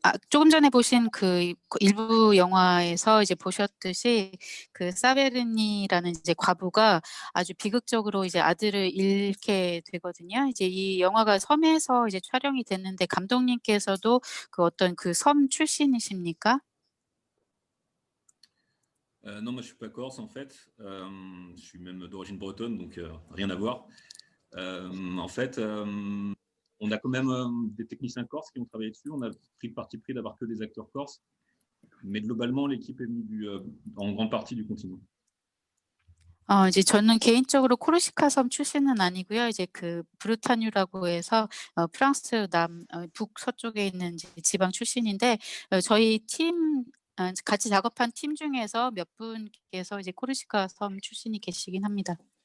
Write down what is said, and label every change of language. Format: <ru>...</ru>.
<ko>조금 전에 보신 그 일부 영화에서 이제 보셨듯이 그 사베르니라는 이제 과부가 아주 비극적으로 이제 아들을 잃게 되거든요. 이제 이 영화가 섬에서 이제 촬영이 됐는데 감독님께서도 그 어떤 그 섬 출신이십니까?</ko> <fr>Non, moi je suis pas corse en fait. Je suis même d'origine bretonne, donc rien à voir. En fait, on a quand même des techniciens corses qui ont travaillé dessus. On a pris le parti pris d'avoir que des acteurs corses. Mais globalement, l'équipe est venue en grande partie du continent.</fr> <ko>이제 저는 개인적으로 코르시카 섬 출신은 아니고요. 이제 그 브르타뉴라고 해서 프랑스 북서쪽에 있는 이제 지방 출신인데 저희 팀 같이 작업한 팀 중에서 몇 분께서 이제 코르시카 섬 출신이 계시긴 합니다.</ko>